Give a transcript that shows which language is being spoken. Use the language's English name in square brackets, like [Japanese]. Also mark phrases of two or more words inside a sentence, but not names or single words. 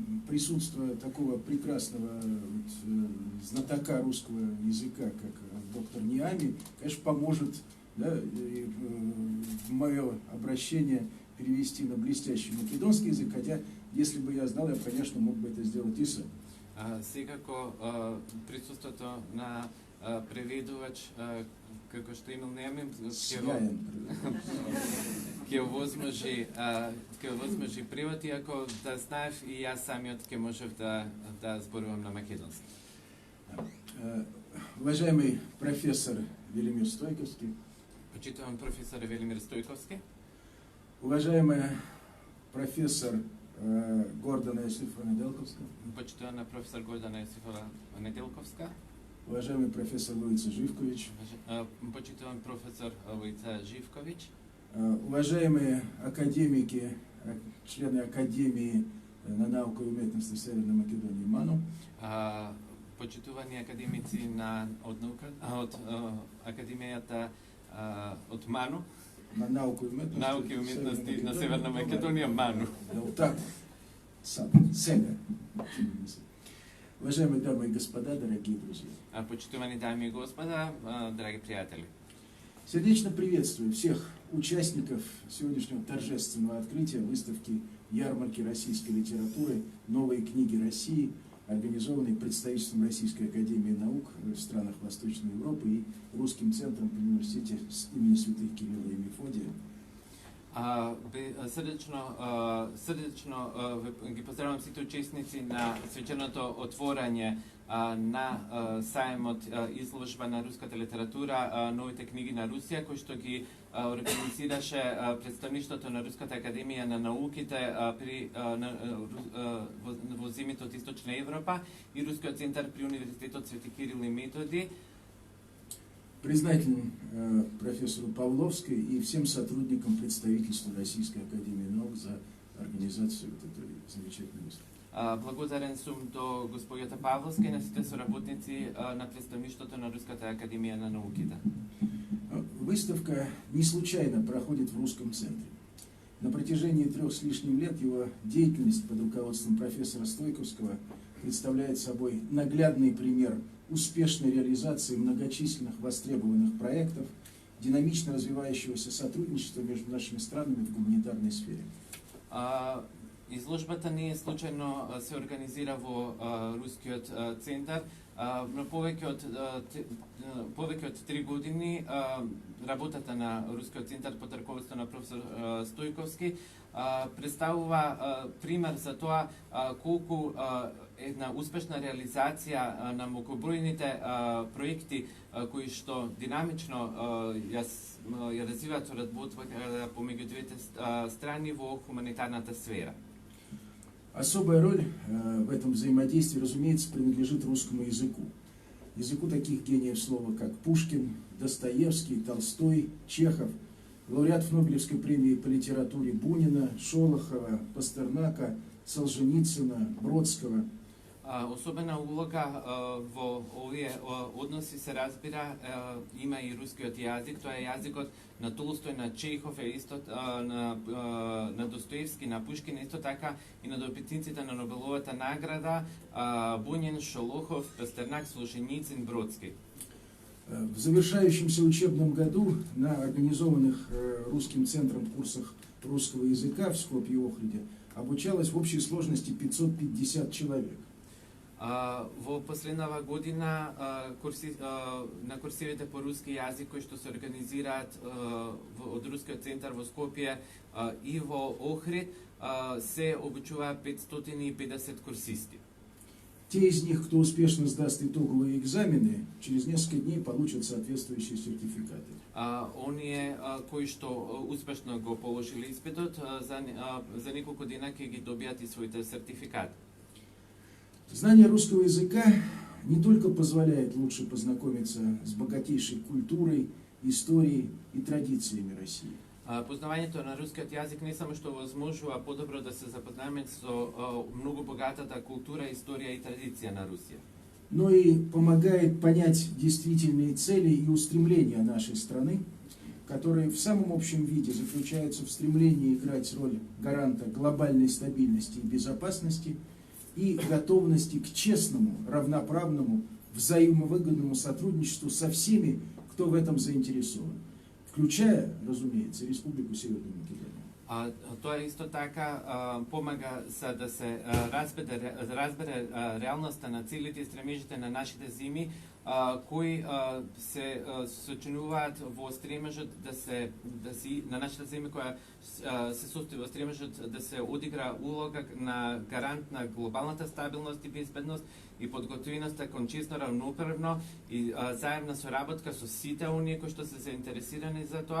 [Russian] присутствие такого прекрасного знатока русского языка, как доктор Ниами, конечно, поможет, да, мое обращение перевести на блестящий македонский язык, хотя, если бы я знал, я, конечно, мог бы это сделать и сам. [Macedonian] Секако присуството на преведувач, како што имал Ниами, ќе возможи превод, иако да знаев и јас самиот ќе можев да зборувам на македонски. [Russian] Уважаемый профессор Велимир Стойковский. [Macedonian] Почитувам професор Велимир Стойковски. [Russian] Уважаемая профессор Гордана Јосифова Неделковска. [Macedonian] Почитувана професор Гордана Јосифова Неделковска. [Russian] Уважаемый профессор Луица Живкович. [Macedonian] Почитуван професор Луица Живкович. [Russian] Уважаемые академики, члены Академии [Macedonian] на науку и уметности [Russian] Северной Македонии МАНУ. [Macedonian] Почитувани академици од Академијата од МАНУ. На науку и уметности на Северна Македонија МАНУ. Так, сега. [Russian] Уважаемые дамы и господа, дорогие друзья. [Macedonian] Почитувани дами и господа, драги приятели. [Russian] Сердечно приветствую всех участников сегодняшнего торжественного открытия выставки ярмарки российской литературы «Новые книги России», организованной представительством Российской академии наук в странах Восточной Европы и Русским центром при университете имени святых Кирилла и Мефодия. [Macedonian] Срдечно ги поздравувам сите учесници на свеченото отворање на сајмот изложба на руската литература новите книги на Русија, кој што ги организираше представништвото на Руската академија на науките во земјите од Источна Европа и Рускиот центар при университетот Свети Кирил и Методи. [Russian] Признателен профессору Павловской и всем сотрудникам представительства Российской академии наук за организацию вот этой замечательной выставки. [Macedonian] Благодарен сум до господјата Павловска и на сите соработници на представништвото на Руската академија на науките. [Russian] Выставка не случайно проходит в Русском центре. На протяжении 3 с лишним лет его деятельность под руководством профессора Стойковского представляет собой наглядный пример успешной реализации многочисленных востребованных проектов, динамично развивающегося сотрудничества между нашими странами в гуманитарной сфере. [Macedonian] Изложбата не случајно се организира во Рускиот центар, но повеќе од 3 години работата на Рускиот центар под раководството на професор Стојковски представува пример за тоа колку една успешна реализација на многобројните проекти кои што динамично ја развиваат соработка помеѓу двете страни во хуманитарната сфера. [Russian] Особая роль в этом взаимодействии, разумеется, принадлежит русскому языку. Языку таких гениев слова, как Пушкин, Достоевский, Толстой, Чехов, лауреатов Нобелевской премии по литературе Бунина, Шолохова, Пастернака, Солженицына, Бродского. [Macedonian] Особена улога во овие односи се разбира има и рускиот јазик, тоа е јазикот на Толстој, на Чехов, исто на Достоевски, на Пушкин, исто така и на добитниците на Нобеловата награда Бунин, Шолохов, Пастернак, Солженицын, Бродски. [Russian] В завершающемся учебном году на организованных Русским центром курсах русского языка в Скопје-Охриде обучалось в общей сложности 550 человек. [Macedonian] Во последнава година на курсивите по руски јазик кои што се организираат од Рускиот центар во Скопје и во Охрид се обучуваат 550 курсисти. [Russian] Те из них, кто успешно сдаст итоговые экзамены, через несколько дней получат соответствующие сертификаты. [Macedonian] Оние кои што успешно го положили испитот за неколку дена ќе ги добијат и своите сертификати. [Russian] Знание русского языка не только позволяет лучше познакомиться с богатейшей культурой, историей и традициями России. [Macedonian] Познавањето на рускиот јазик не само што возможува подобро да се запознаеме со многу богатата култура, историја и традиција на Русија, [Russian] но и помогает понять действительные цели и устремления нашей страны, которые в самом общем виде заключаются в стремлении играть роль гаранта глобальной стабильности и безопасности и готовности к честному, равноправному, взаимовыгодному сотрудничеству со всеми, кто в этом заинтересован, включая, разумеется, Республику Северную Македонию. [Macedonian] Тоа исто така помага за да се разбере реалноста на целите и стремежите на нашите земи, кои се сочинуваат во стремежот на нашите земи која се состои во стремежот да се одигра улога на гарант на глобалната стабилност и безбедност и подготвеноста кон честно, равноправно и заедна соработка со сите оние кои што се заинтересирани за тоа.